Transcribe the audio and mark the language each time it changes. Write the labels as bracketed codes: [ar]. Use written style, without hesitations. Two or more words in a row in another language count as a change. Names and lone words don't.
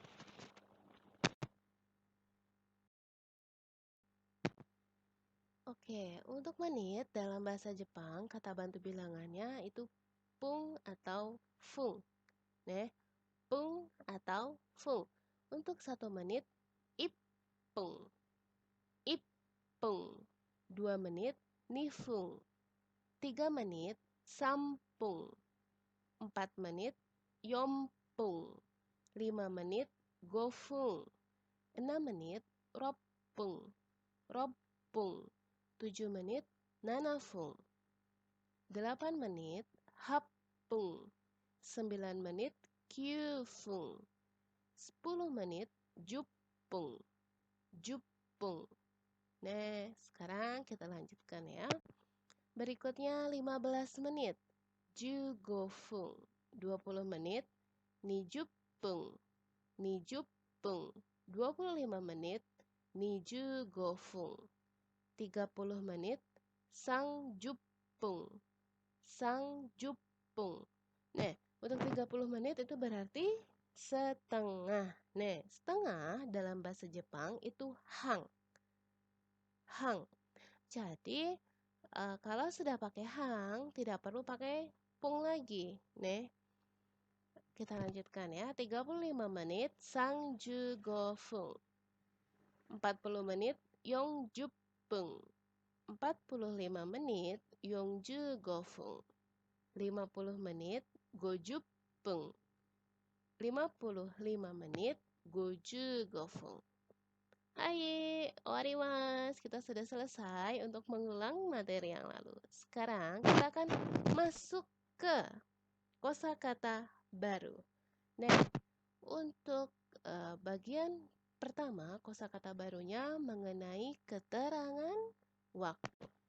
[id] Oke, untuk menit dalam bahasa Jepang, kata bantu bilangannya itu pung atau fung. Pung atau fung. Untuk 1 menit, ippung. Ippung. 2 menit, nifung. 3 menit, sampung. 4 menit, yompung. 5 menit, gofung. 6 menit, roppung. Roppung. 7 menit, nanafung. 8 menit, happung. 9 menit, kyufung. 10 menit, juppung. Juppung. Sekarang kita lanjutkan ya. Berikutnya 15 menit, jugofung. 20 menit, nijuppung. Nijuppung. 25 menit, nijugofung. 30 menit, sangjuppung. Sangjuppung. Untuk 30 menit itu berarti setengah. Setengah dalam bahasa Jepang itu hang. Hang. Jadi kalau sudah pakai hang, tidak perlu pakai pung lagi. Kita lanjutkan ya. 35 menit, sangjugofung. 40 menit, yongjuppung. 45 menit, yongjugofung. 50 menit, gojuppung. 55 menit, gojugofung. Hai, Orimas. Kita sudah selesai untuk mengulang materi yang lalu. Sekarang kita akan masuk ke kosakata baru. Nah, untuk bagian pertama, kosakata barunya mengenai keterangan waktu.